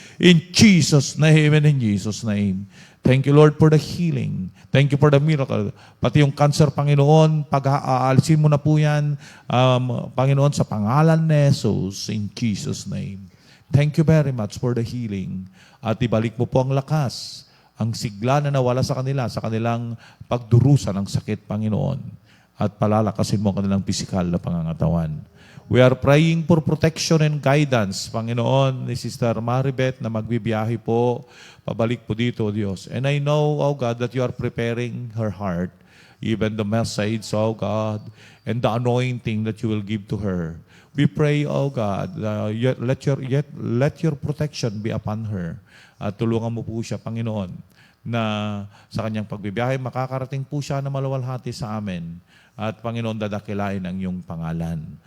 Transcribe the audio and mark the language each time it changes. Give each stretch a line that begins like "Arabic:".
English: In Jesus' name and in Jesus' name. Thank you, Lord, for the healing. Thank you for the miracle.
Filipino: Pati yung cancer, Panginoon, pag-aalisin mo na po yan, Panginoon, sa pangalan ni Jesus,
English: in Jesus' name. Thank you very much for the healing.
Filipino: At ibalik mo po ang lakas, ang sigla na nawala sa kanila, sa kanilang pagdurusa ng sakit, Panginoon. At palalakasin mo ang kanilang pisikal na pangangatawan.
English: We are praying for protection and guidance,
Filipino: Panginoon, ni Sister Maribeth na magbibiyahe po, pabalik po dito, Diyos.
English: And I know, O God, that you are preparing her heart, even the message, O God, and the anointing that you will give to her. We pray, O God, let your protection be upon her.
Filipino: At tulungan mo po siya, Panginoon, na sa kanyang pagbibiyahe, makakarating po siya na malawalhati sa amin. At Panginoon, dadakilain ang iyong pangalan.